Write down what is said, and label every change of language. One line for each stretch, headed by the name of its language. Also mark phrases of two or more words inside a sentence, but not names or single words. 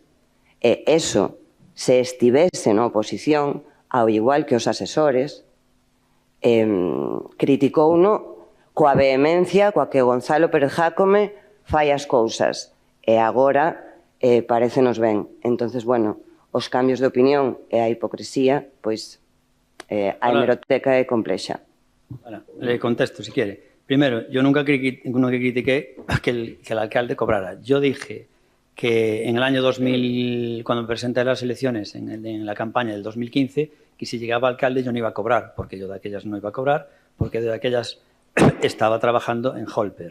Galician: E eso, se estivese na oposición, ao igual que os asesores, criticouno coa vehemencia coa que Gonzalo Pérez Jácome fai as cousas. E agora parecenos ben. Entonces, bueno, os cambios de opinión e a hipocresía, pois a hemeroteca é complexa.
Spanish: Le contesto, si quiere. Primero, yo nunca critiqué que el alcalde cobrara. Yo dije que en el año 2000, cuando me presenté a las elecciones, en la campaña del 2015, que si llegaba alcalde yo no iba a cobrar, porque yo de aquellas no iba a cobrar, porque de aquellas estaba trabajando en Holper.